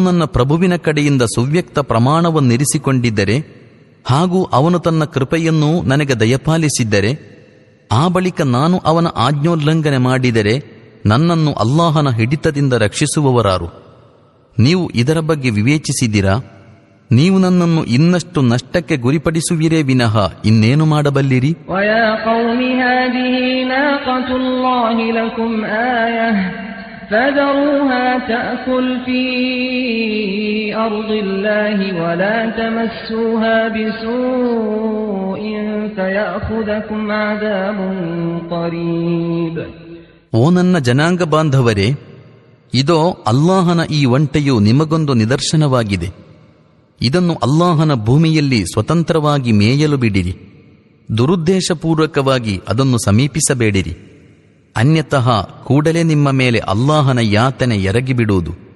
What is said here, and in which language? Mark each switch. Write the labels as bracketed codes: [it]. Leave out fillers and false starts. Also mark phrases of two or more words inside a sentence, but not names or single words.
[kn] ನನ್ನ ಪ್ರಭುವಿನ ಕಡೆಯಿಂದ ಸುವ್ಯಕ್ತ ಪ್ರಮಾಣವನ್ನಿರಿಸಿಕೊಂಡಿದ್ದರೆ ಹಾಗೂ ಅವನು ತನ್ನ ಕೃಪೆಯನ್ನೂ ನನಗೆ ದಯಪಾಲಿಸಿದ್ದರೆ, ಆ ಬಳಿಕ ನಾನು ಅವನ ಆಜ್ಞೋಲ್ಲಂಘನೆ ಮಾಡಿದರೆ ನನ್ನನ್ನು ಅಲ್ಲಾಹನ ಹಿಡಿತದಿಂದ ರಕ್ಷಿಸುವವರಾರು? ನೀವು ಇದರ ಬಗ್ಗೆ ವಿವೇಚಿಸಿದಿರಾ? ನೀವು ನನ್ನನ್ನು ಇನ್ನಷ್ಟು ನಷ್ಟಕ್ಕೆ ಗುರಿಪಡಿಸುವಿರೇ ವಿನಃ ಇನ್ನೇನು ಮಾಡಬಲ್ಲಿರಿ? [ar] فذروها تأكل في أرض الله ولا تمسوها بسوء فيأخذكم عذاب قريب. [kn] ಓ ನನ್ನ ಜನಾಂಗ ಬಾಂಧವರೇ, ಇದೋ ಅಲ್ಲಾಹನ ಈ ಒಂಟೆಯು ನಿಮಗೊಂದು ನಿದರ್ಶನವಾಗಿದೆ. ಇದನ್ನು ಅಲ್ಲಾಹನ ಭೂಮಿಯಲ್ಲಿ ಸ್ವತಂತ್ರವಾಗಿ ಮೇಯಲು ಬಿಡಿರಿ. ದುರುದ್ದೇಶಪೂರ್ವಕವಾಗಿ ಅದನ್ನು ಸಮೀಪಿಸಬೇಡಿರಿ, ಅನ್ಯತಃ ಕೂಡಲೇ ನಿಮ್ಮ ಮೇಲೆ ಅಲ್ಲಾಹನ ಯಾತನೆ ಎರಗಿಬಿಡುವುದು.